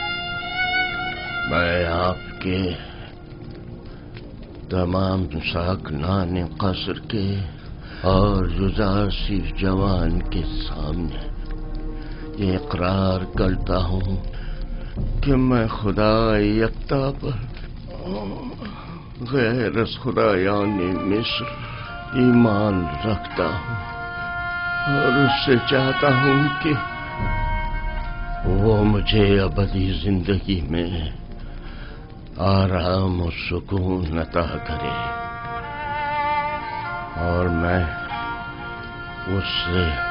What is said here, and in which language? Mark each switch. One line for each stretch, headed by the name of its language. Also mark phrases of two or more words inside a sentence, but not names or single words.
Urdu: میں آپ کے تمام ساکنان قصر کے اور یوزارسیف جوان کے سامنے یہ اقرار کرتا ہوں کہ میں خدا یکتا پر غیر از خدایان مصر ایمان رکھتا ہوں، اور اس سے چاہتا ہوں کہ وہ مجھے ابدی زندگی میں آرام و سکون عطا کرے، اور میں اس سے